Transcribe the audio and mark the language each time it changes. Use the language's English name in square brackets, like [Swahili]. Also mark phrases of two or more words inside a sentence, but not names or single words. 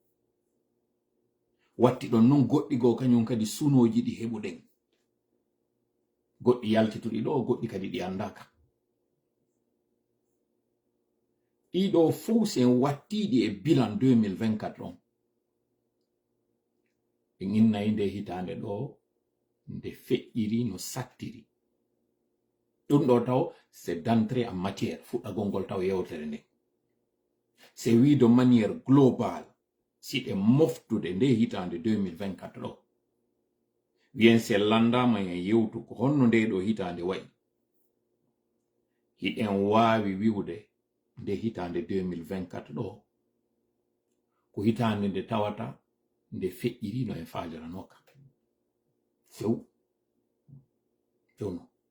[Fula] Watti ɗon non goɗɗi go kañum kadi sunoji ɗi heɓuɗen, goɗɗi yaltituɗi ɗo, goɗɗi kadi ɗi andaka. ɗiɗo fuu sen wattiɗi e bilan 2024 ɗon ɓe innayi nde hitande ɗo nde feƴƴiri no sattiri. ɗum ɗo taw [French] c'est d'entrée en matière, [Fula] fuɗɗagol ngol taw yewtere nde. C'est wi [French] de manière globale [Fula] siɗe moftude nde hitande 2024 ɗo wiyen se landama en yewtu ko honno nde ɗo hitande wayi, hiɗen wawi wiwde nde hitande 2024 ɗo ko hitande nde tawata nde feƴƴiri no en faaliranoka few fewno.